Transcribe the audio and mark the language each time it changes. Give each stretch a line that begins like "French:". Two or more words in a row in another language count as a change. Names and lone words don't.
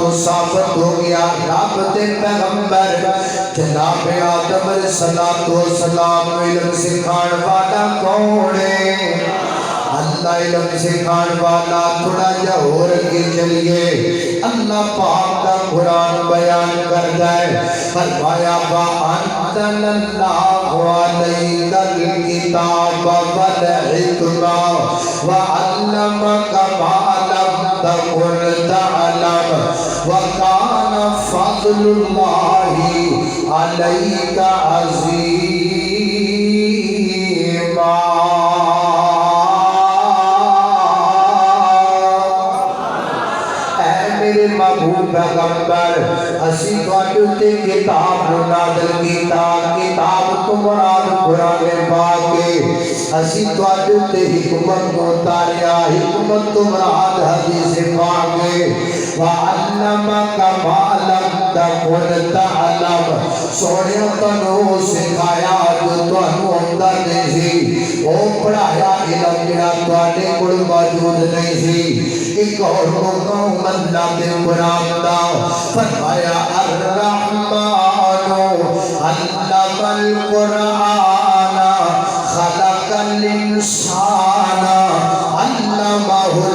Punjabi: ثابت ہو گیا رب دے پیغمبر جناب آدم علیہ السلام علم سکھان والا کون ہے اللہ علم سکھان والا تھوڑا
Urdu: جا اور کے چلیے اللہ پاک کا قرآن بیان کرتا ہے فرمایا
Arabic: وَأَنزَلَ اللَّهُ عَلَيْكَ الْكِتَابَ وَالْحِكْمَةَ وَعَلَّمَكَ مَا لَمْ تَكُنْ تَعْلَمُ وَكَانَ فَضْلُ اللَّهِ عَلَيْكَ عَظِيمًا۔
Punjabi: محبوب پیغمبر اسی تواڈے تے کتاب نازل کیتا کتاب تو مراد قرآن پاک ہے اسی تواڈے تے حکمت کو اتاریا حکمت تو مراد حدیث پاک ہے
Arabic: وعلمک ما لم تکن تعلم
Punjabi: سونے تنو سکھایا جو تانوں اندر نہیں سی او پڑھایا علم جڑا تواڈے کول موجود نہیں سی ایک اور مقام اللہ دے قرآن دا فرمایا
Arabic: الرحمن علم القرآن خلق الانسان علمہ